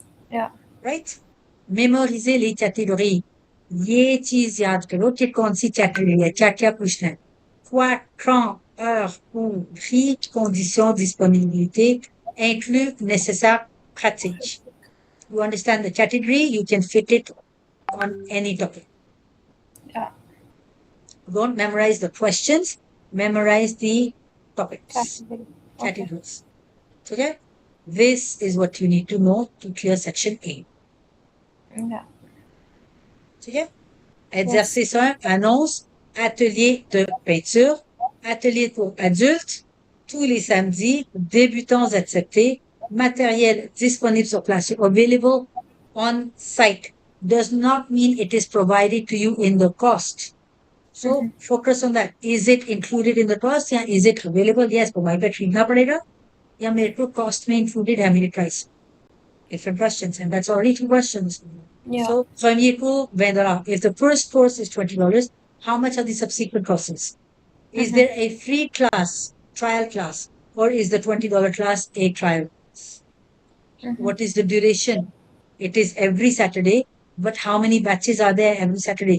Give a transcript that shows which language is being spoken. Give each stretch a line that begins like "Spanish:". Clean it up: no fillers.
English: Yeah. Right?
French: Mémoriser les catégories.
Hindi: ये चीज याद करो कि कौन सी कैटेगरी है, क्या पूछना है.
French: Quoi, quand, heure, où, prix, conditions, disponibilité, inclus, nécessaire, pratique.
English: You understand the category, you can fit it on any topic. Yeah. Don't memorize the questions, memorize the topics, categories. Okay? This is what you need to know to clear section A. Yeah. Okay?
French: Exercice 1, annonce, atelier de peinture, atelier pour adultes, tous les samedis, débutants acceptés, matériel disponible sur place,
English: available on site. Does not mean it is provided to you in the cost. So focus on that. Is it included in the cost? Yeah. Is it available? Yes.
Hindi: तो भाई पे खरीदना पड़ेगा या मेरे को cost में included है मेरी price?
English: Different questions, and that's already 2 questions. Yeah. So, premier cours, $20. If the first course is $20, how much are the subsequent courses? Is there a free class, trial class, or is the $20 class a trial? What is the duration? It is every Saturday, but how many batches are there every Saturday?